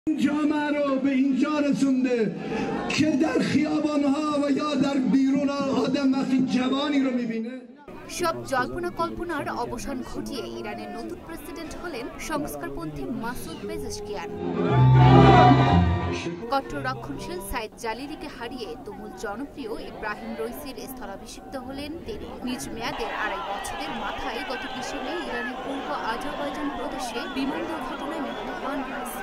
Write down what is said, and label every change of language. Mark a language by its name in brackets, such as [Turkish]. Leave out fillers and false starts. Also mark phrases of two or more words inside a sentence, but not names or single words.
[Persian] جامعه رو به اینجا رسونده که در خیابانها و یا در بیرون آدم وقتی جوانی رو میبینه [Bangla] সব জল্পনা কল্পনার অবসান ঘটিয়ে ইরানের নতুন প্রেসিডেন্ট হলেন সংস্কারপন্থী মাসুদ পেজেশকিয়ান। কট্টর রক্ষণশীল সাইদ জালিলিকে হারিয়ে তুমুল জনপ্রিয় ইব্রাহিম রইসির স্থলাভিষিক্ত হলেন তিনি। নিজ মেয়াদের 2.5 বছরের মাথায় গত 20 মে ইরানের পূর্ব আজারবাইজান প্রদেশে বিমান দুর্ঘটনায় মৃত্যু হন রইসি।